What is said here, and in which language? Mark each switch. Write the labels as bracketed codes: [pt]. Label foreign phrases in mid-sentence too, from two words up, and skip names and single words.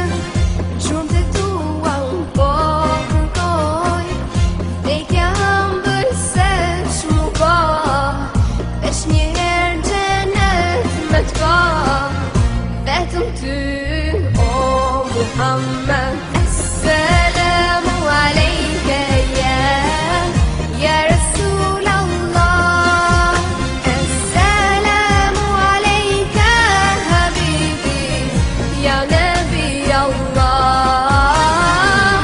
[sq] gjumë të tua unë po kërkoj, vdekja hëmbël se shmu ba, veç njëherë gjenet me t'ka, vetëm ty o Muhammed. [ar] السلام عليك يا رسول الله السلام عليك حبيبي يا نبي الله.